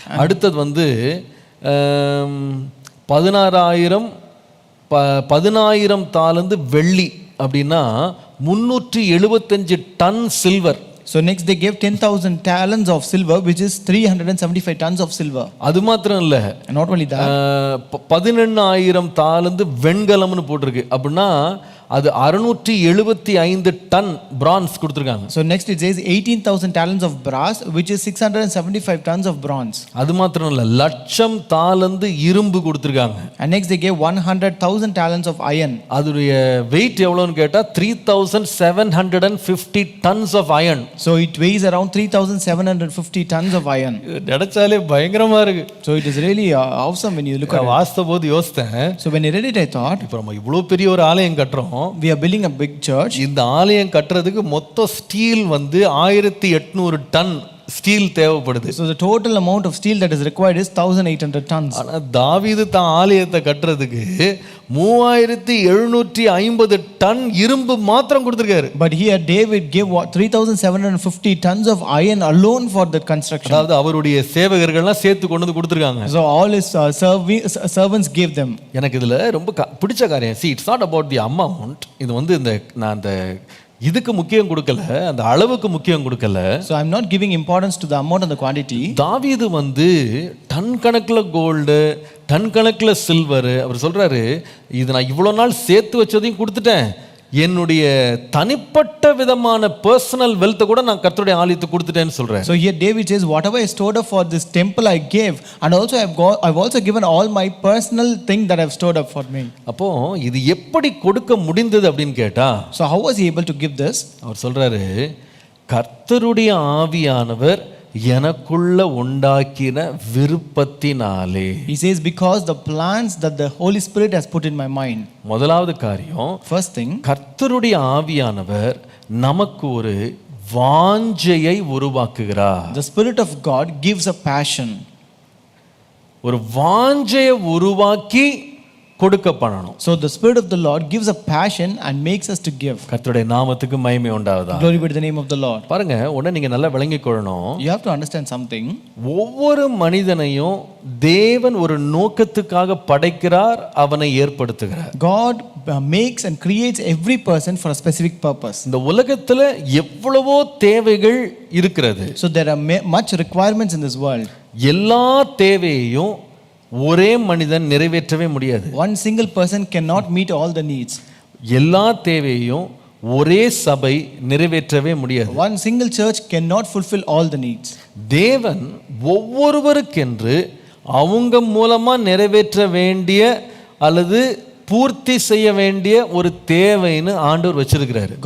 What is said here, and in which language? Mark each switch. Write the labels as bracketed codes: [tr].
[ta] அடுத்தது 16000 தாலந்து வெள்ளி, அப்படின்னா 375 ton silver. [en] So next they gave 10,000 talents of silver, which is 375 tons of silver. [ta] அது மாத்திரம் இல்ல, [en] and not only that, [ta] 18000 தாலந்து வெண்கலம்னு போட்டிருக்கு. அப்படின்னா அது 675 டன் பிரான்ஸ் கொடுத்திருக்காங்க. [en] So next it says 18,000 talents of brass, which is 675 tons of bronze. [ta] அது மாத்திரம் இல்ல, லட்சம் தாலந்து இரும்பு கொடுத்திருக்காங்க. [en] And next they gave 100,000 talents of iron. [ta] அதுடைய வெயிட் எவ்வளவுன்னு கேட்டா 3750 [en] tons of iron. So it weighs around 3750 tons of iron. [ta] நினைச்சாலே பயங்கரமா இருக்கு. [en] So it is really awesome when you look at it. [ta] வாஸ்தபோது யோசித்தேன். [en] So when I read it, I thought, [ta] இப்போ நம்ம இவ்வளவு பெரிய ஒரு ஆலயம் கட்டுறோம், [en] we are building a big church. [ta] இந்த ஆலயம் கட்டுறதுக்கு மொத்த ஸ்டீல் 1800 டன் ஸ்டீல் தேவைப்படுது. [en] So the total amount of steel that is required is 1800 tons. [ta] ஆனா தாவீது தான் ஆலயத்தை கட்டுறதுக்கு 3750 டன் இரும்பு மாத்திரம் கொடுத்திருக்காரு. [en] But here David gave 3750 tons of iron alone for the construction. [ta] அதாவது அவருடைய சேவகர்கள்லாம் சேர்த்து கொண்டு வந்து கொடுத்திருக்காங்க. [en] So all his servants gave them. [ta] எனக்கு இதுல ரொம்ப பிடிச்ச காரியம், [en] see, it's not about the amount. [ta] இது நான் அந்த இதுக்கு முக்கியம் கொடுக்கல, அந்த அளவுக்கு முக்கியம் கொடுக்கல. [en] So I'm not giving importance to the amount and the quantity. [ta] தாவீது டன் கணக்குல கோல்டு, டன் கணக்குல சில்வர், அவர் சொல்றாரு, இது நான் இவ்வளவு நாள் சேர்த்து வச்சதையும் கொடுத்துட்டேன், என்னுடைய தனிப்பட்ட விதமான பர்சனல் வெல்த்தை கூட நான் கர்த்தருடைய ஆலயத்துக்கு கொடுத்துட்டேன்னு சொல்றேன். [en] So here David says, whatever I stored up for this temple I gave, and also I've also given all my personal thing that I've stored up for me. [ta] அப்போ இது எப்படி கொடுக்க முடிந்தது அப்படின்னு கேட்டா, [en] So how was he able to give this? [ta] அவர் சொல்றாரு, கர்த்தருடைய ஆவியானவர் எனக்குள்ள உண்டாக்கின விருப்பத்தினாலே. [en] He says, because the plans that the Holy Spirit has put in my mind. [ta] முதலாவது காரியம், [en] First thing, [ta] கர்த்தருடைய ஆவியானவர் நமக்கு ஒரு வாஞ்சையை உருவாக்குகிறார். [en] the Spirit of God gives a passion. [ta] ஒரு வாஞ்சையை உருவாக்கி கொடுக்க பண்ணணும். [en] So the Spirit of the Lord gives a passion and makes us to give. [ta] கர்த்தருடைய நாமத்துக்கு மகிமை உண்டாவதா. [en] Glory be to the name of the Lord. [ta] பாருங்க, உடனே நீங்க நல்லா விளங்கிக் கொள்ளணும். [en] You have to understand something. [ta] ஒவ்வொரு மனிதனையும் தேவன் ஒரு நோக்கத்துக்காக படைக்கிறார், அவனை ஏற்படுத்துகிறார். [en] God makes and creates every person for a specific purpose. [ta] இந்த உலகத்துல எவ்வளவோ தேவைகள் இருக்கிறது. [en] So there are much requirements in this world. [ta] எல்லா தேவையையும் ஒரே மனிதன் நிறைவேற்றவே முடியாது. [en] One single person cannot meet all the needs. [ta] எல்லா தேவையையும் ஒரே சபை நிறைவேற்றவே முடியாது. [en] One single church cannot fulfill all the needs. [ta] தேவன் ஒவ்வொருவருக்கென்று அவங்க மூலமா நிறைவேற்ற வேண்டிய அல்லது பூர்த்தி செய்ய வேண்டிய ஒரு தேவைன்னு ஆண்டவர் வச்சிருக்கிறாரு.